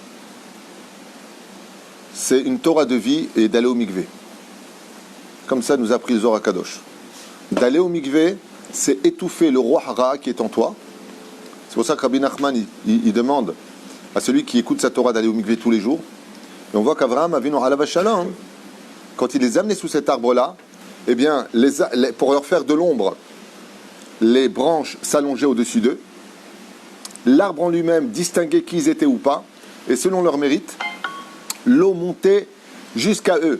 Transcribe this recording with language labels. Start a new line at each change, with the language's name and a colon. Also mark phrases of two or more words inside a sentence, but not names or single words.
French: C'est une Torah de vie et d'aller au mikvé. Comme ça nous a appris le
Hebrew: זוהר קדוש.
French: D'aller au mikvé, c'est étouffer le roi hara qui est en toi. C'est pour ça que Rabbi Nachman, il demande à celui qui écoute sa Torah d'aller au mikvé tous les jours. Et on voit qu'
Hebrew: אברהם אבינו עליו השלום,
French: quand il les amenait sous cet arbre-là, eh bien, pour leur faire de l'ombre, les branches s'allongeaient au-dessus d'eux. L'arbre en lui-même distinguait qui ils étaient ou pas. Et selon leur mérite, l'eau montait jusqu'à eux.